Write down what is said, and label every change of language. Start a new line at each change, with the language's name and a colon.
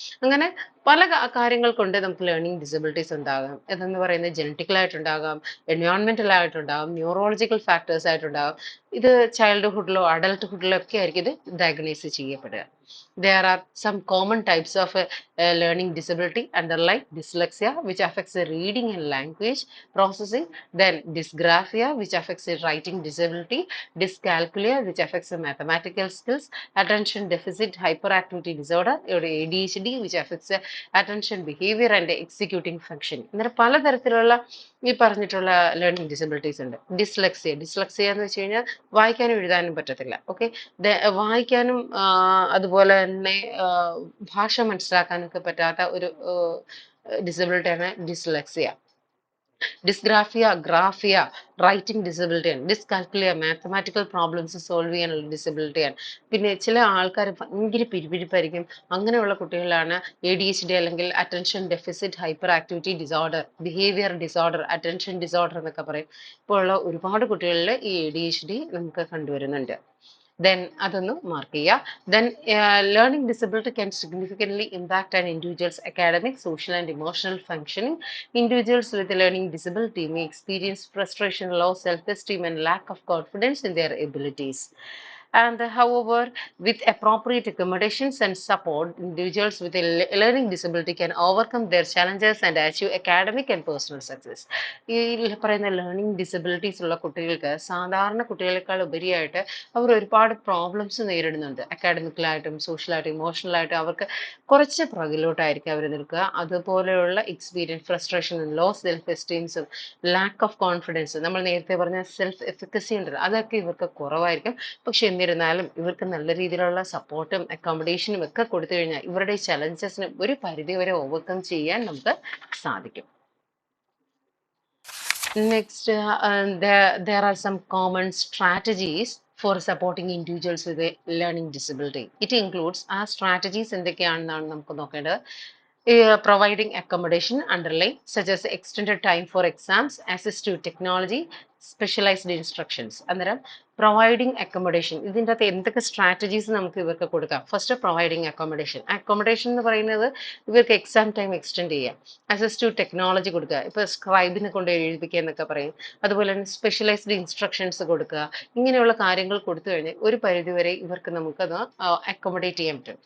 Malayalam: അങ്ങനെ പല കാര്യങ്ങൾ കൊണ്ട് നമുക്ക് ലേണിംഗ് ഡിസബിലിറ്റീസ് ഉണ്ടാകാം. ഇതെന്ന് പറയുന്നത് ജനറ്റിക്കലായിട്ടുണ്ടാകാം, എൻവയോൺമെന്റൽ ആയിട്ടുണ്ടാകും, ന്യൂറോളജിക്കൽ ഫാക്ടേഴ്സ് ആയിട്ടുണ്ടാകും. ഇത് ചൈൽഡ്ഹുഡിലോ അഡൾട്ട്ഹുഡിലോ ഒക്കെ ആയിരിക്കും ഇത് diagnose ചെയ്യപ്പെടുക.
English: There are some common types of learning disability underlying dyslexia, which affects the reading and language processing, then dysgraphia, which affects the writing disability, dyscalculia, which affects the mathematical skills, attention deficit hyperactivity disorder, or ADHD, which affects the attention behavior and executing function.
Malayalam: ഇങ്ങനെ പലതരത്തിലുള്ള ഈ പറഞ്ഞിട്ടുള്ള learning disabilities ഉണ്ട്. Dyslexia എന്ന് വെച്ച് കഴിഞ്ഞാൽ വായിക്കാനും എഴുതാനും പറ്റത്തില്ല. ഓക്കെ, വായിക്കാനും അതുപോലെ തന്നെ ഭാഷ മനസ്സിലാക്കാനൊക്കെ പറ്റാത്ത ഒരു ഡിസബിലിറ്റിയാണ് dyslexia. Dysgraphia, graphia writing ഡിസബിലിറ്റിയാണ്. Dyscalculia mathematical problems solve ചെയ്യാനുള്ള ഡിസബിലിറ്റിയാണ്. പിന്നെ ചില ആൾക്കാർ ഭയങ്കര പിരിപിരിപ്പായിരിക്കും. അങ്ങനെയുള്ള കുട്ടികളാണ് ADHD അല്ലെങ്കിൽ attention deficit hyper activity disorder, behaviour disorder, attention disorder എന്നൊക്കെ പറയും. ഇപ്പോൾ ഉള്ള ഒരുപാട് കുട്ടികളിൽ ഈ ADHD നമുക്ക് കണ്ടുവരുന്നുണ്ട്.
English: Then
Malayalam: അതൊന്ന് മാർക്ക് ചെയ്യുക.
English: Then learning disability can significantly impact an individual's academic, social and emotional functioning. Individuals with a learning disability may experience frustration, low self-esteem and lack of confidence in their abilities. And however, with appropriate accommodations and support, individuals with a learning disability can overcome their challenges and achieve academic and personal success.
Malayalam: ഈ പറയുന്ന learning disabilities ഉള്ള കുട്ടികൾക്ക് സാധാരണ കുട്ടികളെക്കാൾ ഉപരിയായിട്ട് അവർ ഒരുപാട് problems നേരിടുന്നുണ്ട്. അക്കാഡമിക്കലായിട്ടും സോഷ്യലായിട്ടും ഇമോഷണലായിട്ടും അവർക്ക് കുറച്ച് പുറകിലോട്ടായിരിക്കും അവർ നിൽക്കുക. അതുപോലെയുള്ള experience, ഫ്രസ്ട്രേഷനും low self എസ്റ്റീംസും lack of confidence, നമ്മൾ നേരത്തെ പറഞ്ഞ സെൽഫ് എഫിക്കസി ഉണ്ടല്ലോ, അതൊക്കെ ഇവർക്ക് കുറവായിരിക്കും. പക്ഷെ എന്നിരുന്നാലും ഇവർക്ക് നല്ല രീതിയിലുള്ള സപ്പോർട്ടും അക്കോമഡേഷനും ഒക്കെ കൊടുത്തു കഴിഞ്ഞാൽ ഇവരുടെ ചലഞ്ചസിന് ഒരു പരിധി വരെ ഓവർകം ചെയ്യാൻ നമുക്ക് സാധിക്കും.
English: Next, there are some common strategies for supporting individuals with a learning disability. It includes
Malayalam: ആ strategies എന്തൊക്കെയാണെന്നാണ് നമുക്ക് നോക്കേണ്ടത്.
English: Providing accommodation underlying, such as extended time for exams, assistive technology, specialized instructions.
Malayalam: അന്നേരം പ്രൊവൈഡിങ് അക്കോമഡേഷൻ, ഇതിൻ്റെ അകത്ത് എന്തൊക്കെ strategies നമുക്ക് ഇവർക്ക് കൊടുക്കാം. ഫസ്റ്റ് പ്രൊവൈഡിങ് അക്കോമഡേഷൻ എന്ന് പറയുന്നത് ഇവർക്ക് എക്സാം ടൈം എക്സ്റ്റെൻഡ് ചെയ്യാം. അസിസ്റ്റീവ് ടെക്നോളജി കൊടുക്കുക, ഇപ്പോൾ സ്ക്രൈബിനെ കൊണ്ട് എഴുതിപ്പിക്കുക എന്നൊക്കെ പറയും. അതുപോലെ തന്നെ സ്പെഷ്യലൈസ്ഡ് ഇൻസ്ട്രക്ഷൻസ് കൊടുക്കുക. ഇങ്ങനെയുള്ള കാര്യങ്ങൾ കൊടുത്തു കഴിഞ്ഞാൽ ഒരു പരിധിവരെ ഇവർക്ക് നമുക്കത് അക്കോമഡേറ്റ് ചെയ്യാൻ പറ്റും.